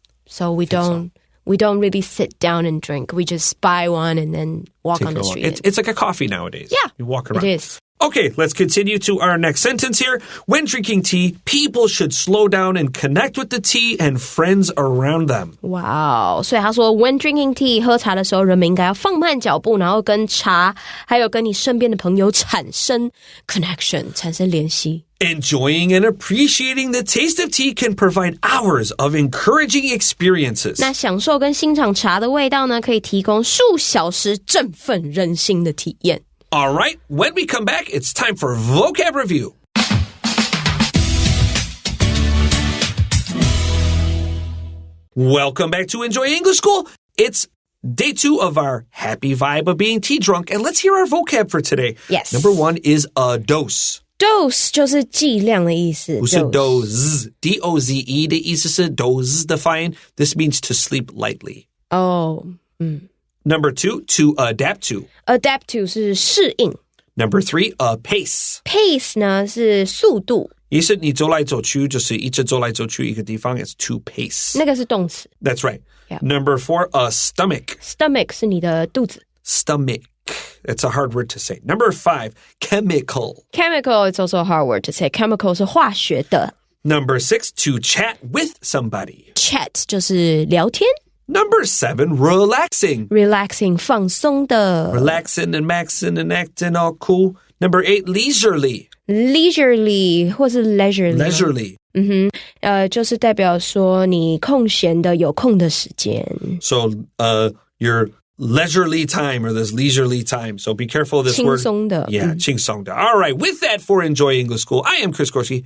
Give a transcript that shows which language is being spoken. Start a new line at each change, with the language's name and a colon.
English: So we don't really sit down and drink. We just buy one and then walk on the street. It's like a coffee nowadays. Yeah, you walk around. it is. Okay, let's continue to our next sentence here. When drinking tea, people should slow down and connect with the tea and friends around them. Wow.
Chinese: 所以他说
English: when drinking tea,
Chinese: 喝茶的时候人们应该要放慢脚步，然后跟茶还有跟你身边的朋友产生 connection, 产生联系。
English: Enjoying and appreciating the taste of tea can provide hours of encouraging experiences.
Chinese: 那享受跟欣赏茶的味道呢，可以提供数小时振奋人心的体验。
English: All right, when we come back, it's time for vocab review. Welcome back to Enjoy English School. It's day 2 of our happy vibe of being tea drunk. And let's hear our vocab for today. Yes. Number 1 is a dose.
Chinese: Dose 就是剂量的意思。不是 doze, D-O-Z-E 的意思是 dose 的发音。
English: This means to sleep lightly. Number 2, to adapt to.
Chinese: Adapt to 是适应。
English: Number 3, pace.
Chinese: Pace 呢是速度。意思你走来走去就是一直走来走去一个地方
English: is to pace.
Chinese: 那个是动词。
English: That's right. Yeah. Number 4, stomach.
Chinese: Stomach 是你的肚子。
English: Stomach. It's a hard word to say. Number 5, chemical. Chemical is also a hard word to say.
Chinese: Chemical 是化学的。
English: Number 6, to chat with somebody.
Chinese: Chat 就是聊天。
English: Number 7, relaxing.
Chinese: Relaxing 放松的。
English: Relaxing and maxing and acting all cool. Number 8, leisurely. Leisurely
Chinese: 或是
English: leisurely. Leisurely.
Chinese: 就是代表说你空闲的有空的时间。
English: So, your leisurely time or this leisurely time. So be careful of this word.
Chinese: 轻松的。
English: Yeah,
Chinese: 轻松的.
English: All right, with that for Enjoy English School, I am Chris Gorski.